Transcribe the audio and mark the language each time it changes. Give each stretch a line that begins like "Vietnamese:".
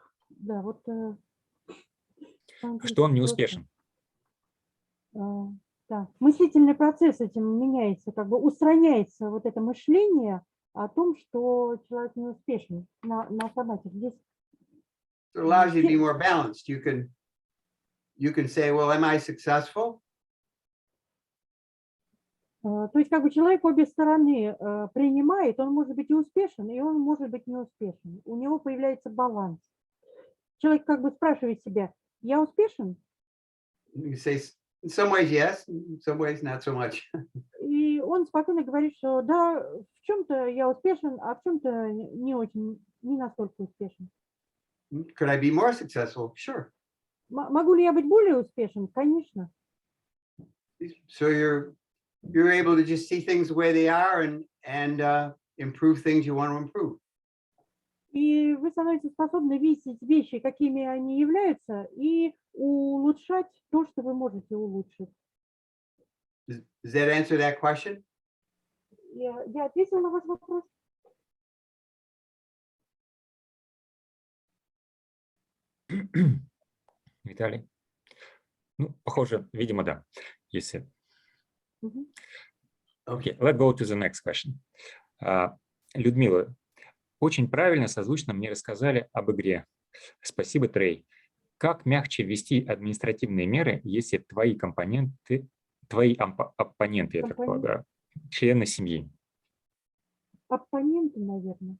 Russian: да, вот, что он не успешен. Да. Мыслительный процесс этим меняется, как бы устраняется вот это мышление о том, что человек не успешен на автомате. Здесь
English: It allows you to be more balanced. You can say, well, am I successful?
Russian: То есть как бы человек обе стороны принимает, он может быть и успешен, и он может быть не успешен. У него появляется баланс. Человек как бы спрашивает себя, я успешен?
English: You say, in some ways, yes, in some ways, not so much.
Russian: И он спокойно говорит, что да, в чем-то я успешен, а в чем-то не очень, не настолько успешен.
English: Could I be more successful? Sure.
Russian: Могу ли я быть более успешен? Конечно.
English: So you're able to just see things the way they are and improve things you want to improve.
Russian: И вы становитесь способны видеть вещи, какими они являются, и улучшать то, что вы можете улучшить.
English: Does that answer that question?
Russian: Я ответила на ваш вопрос? Виталий? Ну, похоже, видимо, да. Если...
English: Okay, let's go to the next question.
Russian: Людмила, очень правильно, созвучно мне рассказали об игре. Спасибо, Трей. Как мягче ввести административные меры, если твои оппоненты, я так полагаю, члены семьи? Оппоненты, наверное.